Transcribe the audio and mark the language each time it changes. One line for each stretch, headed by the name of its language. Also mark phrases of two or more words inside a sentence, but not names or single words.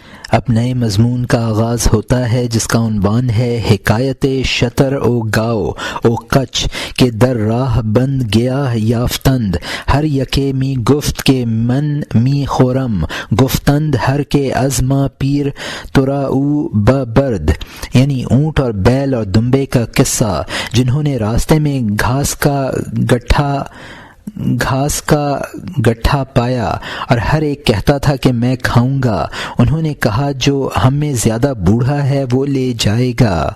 Urdu: اب نئے مضمون کا آغاز ہوتا ہے جس کا عنوان ہے
Persian: حکایت شتر او گاؤ او کچ کہ در راہ بند گیا یافتند ہر یکے می گفت کہ من می خورم گفتند ہر کے از ما پیر ترا او برد،
Urdu: یعنی اونٹ اور بیل اور دمبے کا قصہ جنہوں نے راستے میں گھاس کا گٹھا پایا اور ہر ایک کہتا تھا کہ میں کھاؤں گا، انہوں نے کہا جو ہم میں زیادہ بوڑھا ہے وہ لے جائے گا۔